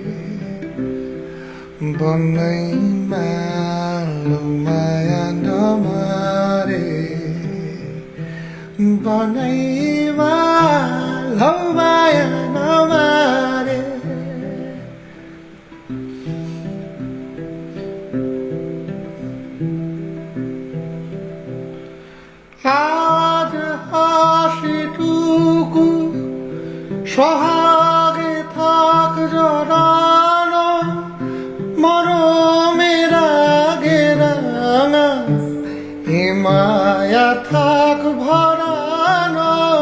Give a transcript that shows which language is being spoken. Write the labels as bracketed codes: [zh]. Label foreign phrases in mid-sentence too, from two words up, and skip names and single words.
[ne] बनैमा लौ माया नमारे बनैमा लौ माया नमारे [bn] आज হাসিটুকু সোহাগে থাক জড়ানো মরমের আগে রাঙা এ মায়া থাক ভরানো